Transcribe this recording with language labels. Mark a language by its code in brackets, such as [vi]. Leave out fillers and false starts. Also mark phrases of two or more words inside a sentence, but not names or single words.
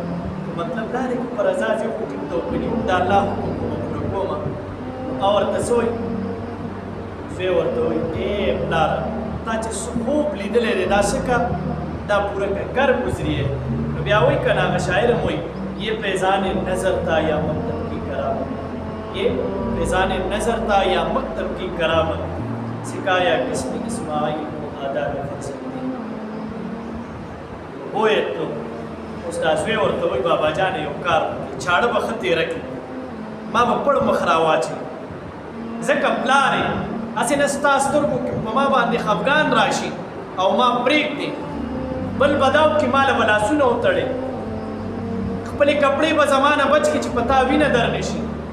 [ps] مطلب دا دی که په رضا ځې خو ټیک ته وکړي د الله حکم خو به پوره کومه. او ورته څه وایي؟ زوی ورته وایي ای پلاره تا چې څه خوب لیدلی دی دا څه که دا پوره که گر گزریه. نو بیا وایي که نه هغه شاعر هم وایي [ur] یہ فیضان نظر تھا یا مکتب کی کرامت، یہ فیضان نظر تھا یا مکتب کی کرامت، سکھایا کس نے اسماعیل کو آداب فرزندی. [ps] ہوئے تو اوس دا زوی ورته وایي بابا جان یو کار وکړي چاړه به ښه تېره کړي ما به پړ مخ راواچوي ځکه پلار یې هسې نه ستا سترګو کې په ما باندې خفګان راشي او ما پرېږدي بل به دا وکړي ما له به لاسونه وتړې خپلې کپړې به زما نه بچ کړي چې په تا وینه در نه شي